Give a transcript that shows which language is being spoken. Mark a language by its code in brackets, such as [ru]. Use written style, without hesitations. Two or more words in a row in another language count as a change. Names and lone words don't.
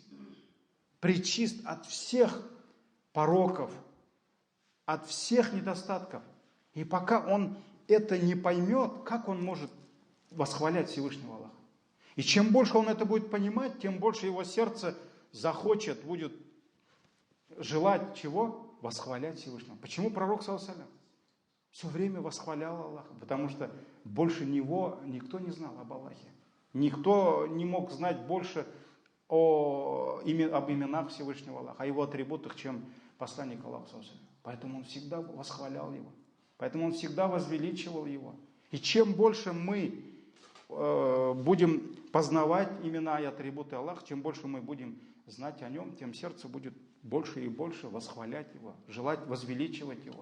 [ru] Пречист от всех пороков, от всех недостатков. И пока он это не поймет, как он может восхвалять Всевышнего Аллаха? И чем больше он это будет понимать, тем больше его сердце захочет, будет желать чего? Восхвалять Всевышнего. Почему пророк, [ar] صلى الله عليه وسلم, [ru] все время восхвалял Аллаха? Потому что больше него никто не знал об Аллахе. Никто не мог знать больше об именах Всевышнего Аллаха, о его атрибутах, чем посланник Аллаха, [ar] صلى الله عليه وسلم. [ru] Поэтому он всегда восхвалял его. Поэтому он всегда возвеличивал его. И чем больше мы будем познавать имена и атрибуты Аллаха, чем больше мы будем знать о нем, тем сердце будет больше и больше восхвалять его, желать возвеличивать его.